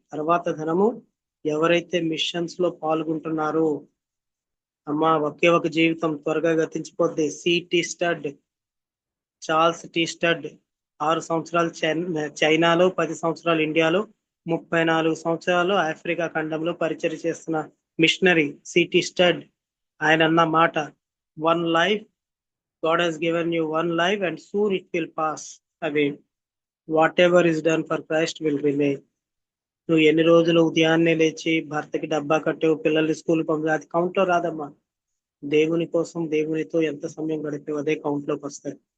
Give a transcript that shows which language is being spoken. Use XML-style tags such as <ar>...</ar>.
<te>తర్వాత ధనము ఎవరైతే మిషన్స్ లో పాల్గొంటున్నారో, అమ్మా ఒకే ఒక జీవితం త్వరగా గతించిపోద్ది. City stud, Charles tea stud 6 సంవత్సరాలు చైనాలో, 10 సంవత్సరాలు ఇండియాలో, 34 సంవత్సరాలు ఆఫ్రికా ఖండంలో పరిచయం చేస్తున్న మిషనరీ సిటీ స్టడ్. ఆయన అన్న మాట,</te> <en>1 life, God has given you 1 life and soon it will pass away. Whatever is done for Christ will remain.</en> <te>నువ్వు ఎన్ని రోజులు ఉదయాన్నే లేచి భర్తకి డబ్బా కట్టావు, పిల్లల్ని స్కూల్ పంపి, అది కౌంట్ లో రాదమ్మా. దేవుని కోసం, దేవునితో ఎంత సమయం గడిపావు అదే కౌంట్ లోకి వస్తాయి.</te>